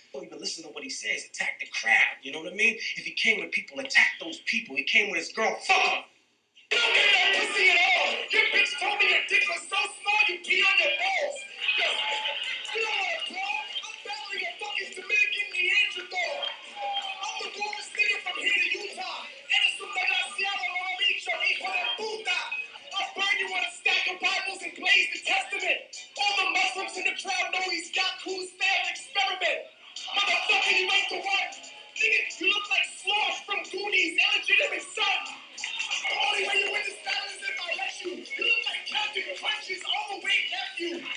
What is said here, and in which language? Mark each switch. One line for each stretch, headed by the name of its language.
English: Don't even listen to what he says. Attack the crowd. You know what I mean? If he came with people, attack those people. He came with his girl. Fuck him. You don't get no pussy at all. Your bitch told me your dick was so small you pee on your balls. Yo, you know what, bro? I'm battling a fucking Dominican Neanderthal. I'm the warmest nigga from here to Utah.
Spanish: Eres un desgraciado, mamabicho, hijo de puta.
English: I'll burn you on a stack of Bibles and blaze the testament. All the Muslims in the crowd know he's Yaku's failed experiment. Motherfucker, you ain't the one. Nigga, you look like Sloth from Goonies, illegitimate son. The only way you win this battle is if I let you. You look like Captain Crunch's overweight nephew.